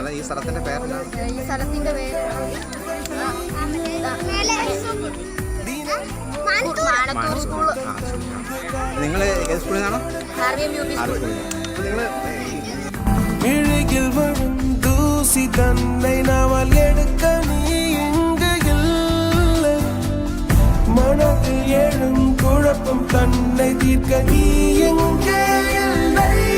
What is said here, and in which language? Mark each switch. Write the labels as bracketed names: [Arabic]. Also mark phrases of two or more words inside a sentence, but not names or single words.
[Malayalam] ഈ സ്ഥലത്തിന്റെ പേരെന്താണ്? ഈ സ്ഥലത്തിന്റെ പേര് മാനത്തൂർ സ്കൂള്. നിങ്ങൾ ഏത് സ്കൂളിൽ നിന്നാണോ? [Tamil] இழையில் வரும் தூசி தன்னை நாவல் எடுக்க நீ இங்கு இல்லை, மனதில் எழும் குழப்பம் தன்னை தீர்க்க நீ எங்கே இல்லை.